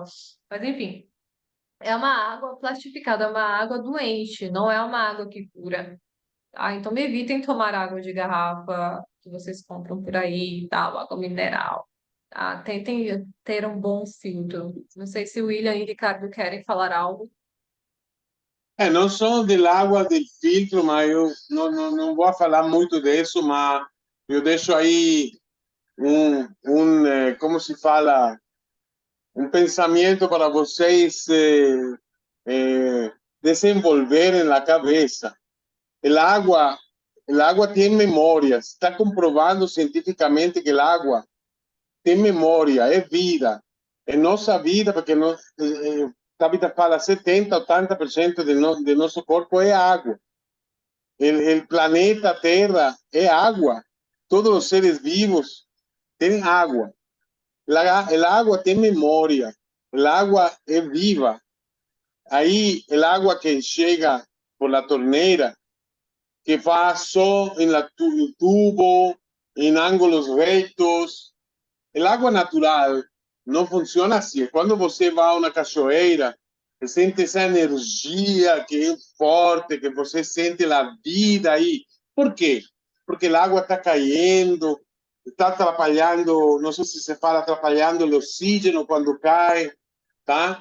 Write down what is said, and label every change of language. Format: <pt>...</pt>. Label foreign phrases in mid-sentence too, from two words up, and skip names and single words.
<pt>Mas enfim, é uma água plastificada, é uma água doente, não é uma água que cura. Tá? Então evitem tomar água de garrafa que vocês compram por aí, e tal, água mineral. Tá? Tentem ter um bom filtro. Não sei se o William e o Ricardo querem falar algo.</pt> <it>Non sono dell'acqua del filtro, ma io</it> <pt>non vou falar muito disso, ma eu deixo aí como se fala, um pensamento para vocês desenvolverem na cabeça.</pt> <es>El agua tiene memoria. Está comprobado científicamente que el agua tiene memoria, es vida.</es> <pt>É nossa vida, porque Tabita fala 70, 80% de nosso corpo é água.</pt> <es>El planeta</es> <pt>Terra é água. Todos os seres vivos têm água.</pt> <es>El agua</es> <pt>tem memória.</pt> <es>El agua</es> <pt>é viva. Aí,</pt> <es>el agua que chega por la torneira, que pasó en el tubo, en ángulos rectos. El agua</es> <pt>natural não funciona assim. Quando você vai a uma cachoeira, você sente essa energia que é forte, que você sente a vida aí. Por quê? Porque a água está caindo, está atrapalhando, não sei se se fala atrapalhando o oxígeno quando cai, tá?</pt>